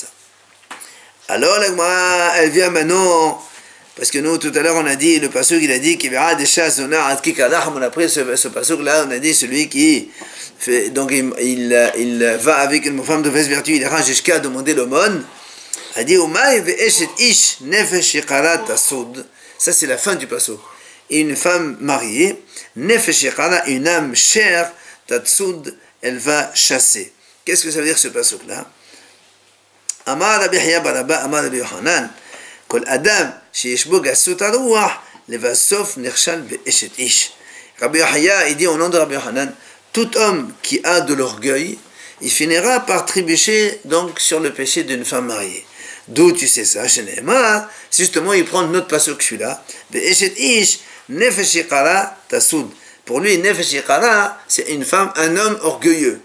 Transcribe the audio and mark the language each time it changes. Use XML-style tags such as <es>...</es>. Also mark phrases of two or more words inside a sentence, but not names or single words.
<fr>Alors la Gemara, elle vient maintenant, parce que nous tout à l'heure on a dit, le passouk il a dit qu'il verra des chasses on a pris ce passouk là, on a dit celui qui fait, donc il va avec une femme de mauvaise vertu, il ira jusqu'à demander l'aumône, a dit ça c'est la fin du passouk. Et une femme mariée,</fr> <he>נפש יקרה,</he> <fr>une âme chère, tatsoud, elle va chasser. Qu'est-ce que ça veut dire ce passouk-là?</fr> <he>אמר רבי יחיא ברבה, אמר רבי יוחנן, כל אדם שיש בו גסות הרוח, לבסוף נכשל באשת איש.</he> <fr>Rabbi Yahya, il dit au nom de Rabbi Yochanan, tout homme qui a de l'orgueil, il finira par trébucher donc sur le péché d'une femme mariée. D'où tu sais ça? Shene'emar, justement il prend notre passouk celui-là,</fr> <he>באשת איש, נפש יקרה תצוד.</he> <fr>Pour lui,</fr> <he>נפש יקרה,</he> <fr>c'est une femme, un homme orgueilleux.</fr>